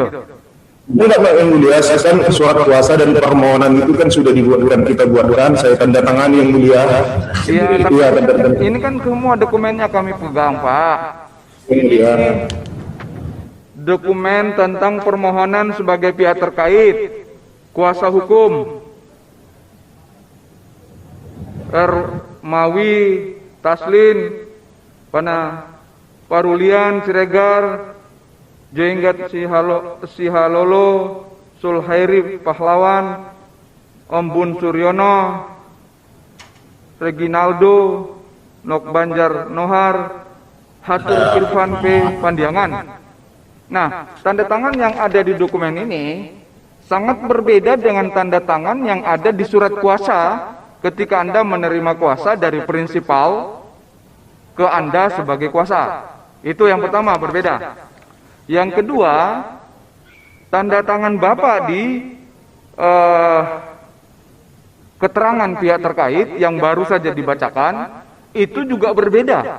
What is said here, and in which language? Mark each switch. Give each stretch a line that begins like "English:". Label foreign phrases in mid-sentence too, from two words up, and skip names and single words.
Indonesian: Enggak Pak yang mulia, kan surat kuasa dan permohonan itu kan sudah dibuatkan, kita buatkan, saya tanda tangan yang mulia. Iya, tapi ini kan semua dokumennya kami pegang Pak. Ini dokumen tentang permohonan sebagai pihak terkait, kuasa hukum, Mawi, Taslin, Parulian, Siregar, Jenggat Sihalolo, Sulhairi Pahlawan, Om Bun Suryono, Reginaldo, Nok Banjar Nohar, Hatur Irfan P. Pandiangan. Nah, tanda tangan yang ada di dokumen ini sangat berbeda dengan tanda tangan yang ada di surat kuasa ketika Anda menerima kuasa dari prinsipal ke Anda sebagai kuasa. Itu yang pertama, berbeda. Yang kedua, tanda tangan Bapak di keterangan pihak terkait yang baru saja dibacakan, itu juga berbeda.